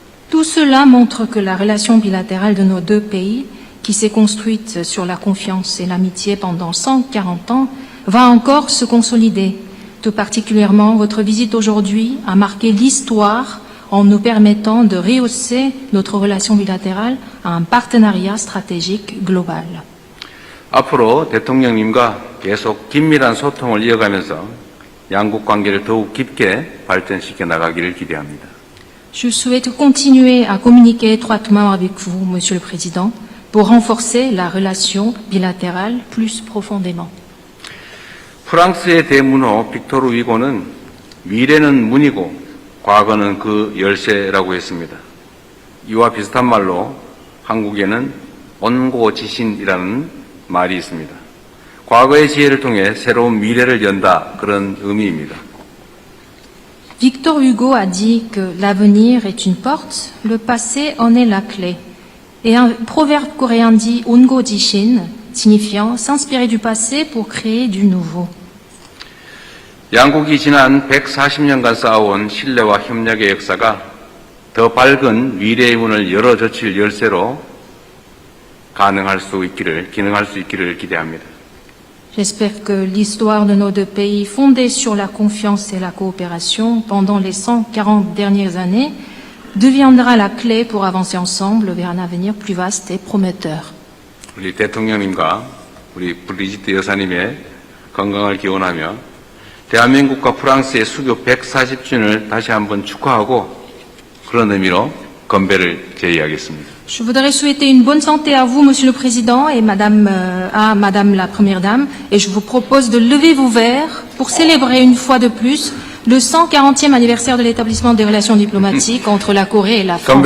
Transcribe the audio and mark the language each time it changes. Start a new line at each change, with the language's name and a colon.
French: Tout cela montre que la relation bilatérale de nos deux pays, qui s'est construite sur la confiance et l'amitié pendant 140 ans, va encore se consolider. Tout particulièrement, votre visite aujourd'hui a marqué l'histoire en nous permettant de rehausser notre relation bilatérale à un partenariat stratégique global.
Korean: 앞으로 대통령님과 계속 긴밀한 소통을 이어가면서 양국 관계를 더욱 깊게 발전시켜 나가기를 기대합니다.
French: Je souhaite continuer à communiquer étroitement avec vous, Monsieur le Président, pour renforcer la relation bilatérale plus profondément.
Korean: 프랑스의 대문호 빅토르 위고는 미래는 문이고 과거는 그 열쇠라고 했습니다. 이와 비슷한 말로 한국에는 온고지신이라는 말이 있습니다. 과거의 지혜를 통해 새로운 미래를 연다, 그런 의미입니다.
French: Victor Hugo a dit que l'avenir est une porte, le passé en est la clé. Et un proverbe coréen dit Ongo Jishin, signifiant s'inspirer du passé pour créer du nouveau.
Korean: 양국이 지난 140년간 쌓아온 신뢰와 협력의 역사가 더 밝은 미래의 문을 열어젖힐 열쇠로 기능할 수 있기를 기대합니다.
French: J'espère que l'histoire de nos deux pays, fondée sur la confiance et la coopération pendant les 140 dernières années, deviendra la clé pour avancer ensemble vers un avenir plus vaste et prometteur.
Korean: 우리 대통령님과 우리 브리지트 여사님의 건강을 기원하며 대한민국과 프랑스의 수교 140주년을 다시 한번 축하하고 그런 의미로 건배를 제의하겠습니다.
French: Je voudrais souhaiter une bonne santé à vous, Monsieur le Président, et à Madame la Première Dame, et je vous propose de lever vos verres pour célébrer une fois de plus le 140e anniversaire de l'établissement des relations diplomatiques entre la Corée et la France.